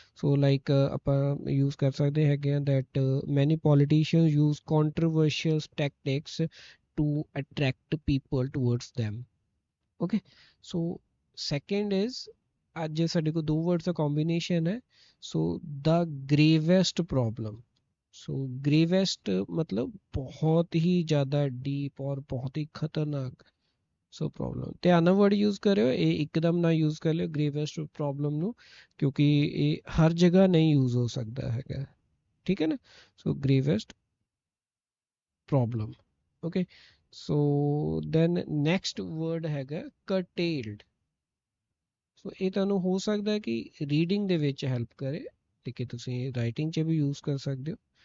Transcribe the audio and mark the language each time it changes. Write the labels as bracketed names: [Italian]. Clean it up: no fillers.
[Punjabi] So like ਆਪਾਂ use ਕਰ ਸਕਦੇ ਹੈਗੇ ਆ [English] That many politicians use controversial tactics to attract people towards them। Okay so second is, [Punjabi] ਅੱਜ ਸਾਡੇ ਕੋਲ 2 ਵਰਡਸ ਦਾ ਕੰਬੀਨੇਸ਼ਨ ਹੈ। [English] So the gravest problem. [Hindi] सो ग्रेवेस्ट मतलब बहुत ही ज़्यादा डीप और बहुत ही खतरनाक सो प्रॉब्लम। ध्यान ਨਾਲ वर्ड यूज़ करो, ये एकदम ना यूज़ कर लियो ग्रेवेस्ट प्रॉब्लम ਨੂੰ, क्योंकि ये हर जगह नहीं यूज़ हो सकता है, ठीक है ना। [English] So gravest problem. Okay so then next word हैगा curtailed। [Punjabi] सो ਇਹ ਤੁਹਾਨੂੰ ਹੋ ਸਕਦਾ ਹੈ ਕਿ ਰੀਡਿੰਗ ਦੇ ਵਿੱਚ ਹੈਲਪ ਕਰੇ, ਲੇਕਿਨ ਤੁਸੀਂ ਰਾਈਟਿੰਗ 'ਚ ਵੀ ਯੂਜ਼ ਕਰ ਸਕਦੇ ਹੋ।